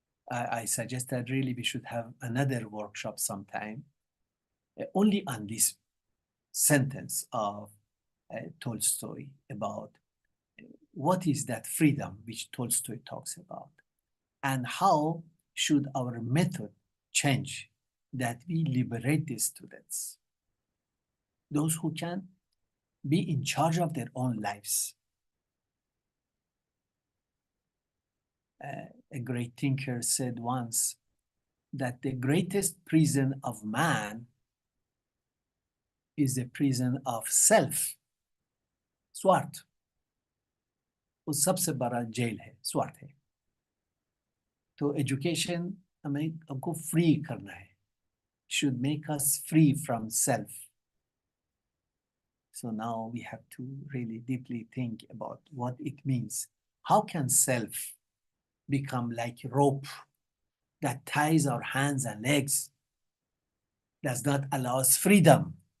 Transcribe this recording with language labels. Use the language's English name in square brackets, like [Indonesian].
[English] I suggest that really we should have another workshop sometime only on this sentence of Tolstoy about what is that freedom which Tolstoy talks about, and how should our method change that we liberate the students, those who can be in charge of their own lives. A great thinker said once, that the greatest prison of man is the prison of self. [Hindi] स्वार्थ वो सबसे बड़ा jail है, स्वार्थ है. तो education हमें हमको फ्री करना है, [English] should make us free from self. So now we have to really deeply think about what it means. How can self become like rope that ties our hands and legs, does not allow us freedom?